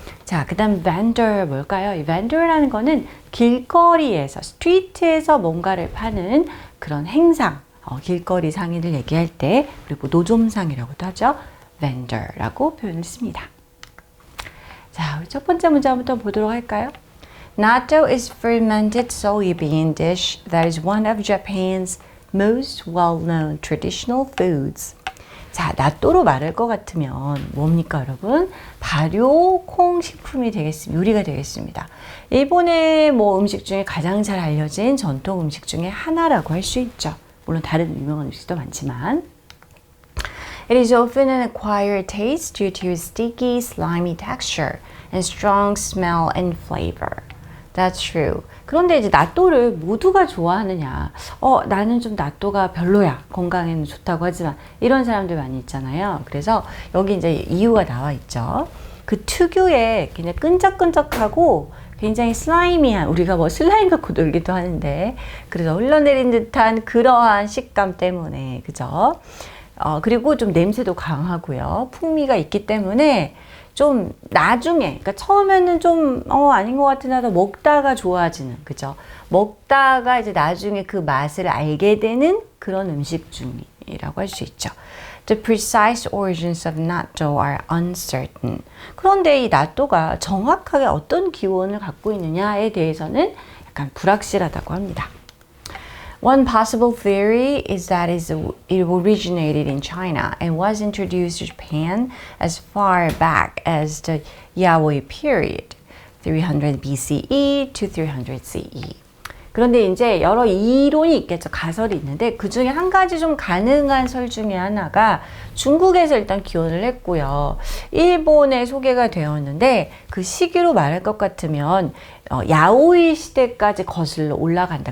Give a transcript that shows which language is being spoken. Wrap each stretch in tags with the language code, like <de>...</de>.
<ko>자, 그 다음 vendor 뭘까요? 이 vendor라는 거는 길거리에서, 스트리트에서 뭔가를 파는 그런 행상, 길거리 상인을 얘기할 때, 그리고 노점상이라고도 하죠. vendor라고 표현을 씁니다. 자, 우리 첫 번째 문제 한번 보도록 할까요?</ko> <en>Natto is fermented soybean dish that is one of Japan's most well-known traditional foods.</en> <ko>자, 나또로 말할 것 같으면 뭡니까, 여러분? 발효 콩 식품이 되겠습니다. 요리가 되겠습니다. 일본의 음식 중에 가장 잘 알려진 전통 음식 중에 하나라고 할 수 있죠. 물론 다른 유명한 음식도 많지만.</ko> <en>It is often an acquired taste due to its sticky, slimy texture and strong smell and flavor. That's true.</en> <ko>그런데 이제 나또를 모두가 좋아하느냐? 나는 좀 나또가 별로야. 건강에는 좋다고 하지만 이런 사람들 많이 있잖아요. 그래서 여기 이제 이유가 나와 있죠. 그 특유의 그냥 끈적끈적하고 굉장히 슬라이미한, 우리가 슬라임 갖고 놀기도 하는데, 그래서 흘러내린 듯한 그러한 식감 때문에, 그죠? 그리고 좀 냄새도 강하고요. 풍미가 있기 때문에 좀 나중에, 그러니까 처음에는 좀 아닌 것 같은 하다 먹다가 좋아지는, 그죠? 먹다가 이제 나중에 그 맛을 알게 되는 그런 음식 중이라고 할 수 있죠.</ko> <en>The precise origins of natto are uncertain.</en> <ko>그런데 이 나또가 정확하게 어떤 기원을 갖고 있느냐에 대해서는 약간 불확실하다고 합니다.</ko> <en>One possible theory is that it originated in China and was introduced to Japan as far back as the Yayoi period, 300 BCE to 300 CE.</en> <ko>그런데 이제 여러 이론이 있겠죠. 가설이 있는데 그 중에 한 가지 좀 가능한 설 중에 하나가 중국에서 일단 기원을 했고요. 일본에 소개가 되었는데 그 시기로 말할 것 같으면 야오이 시대까지 거슬러 올라간다.</ko>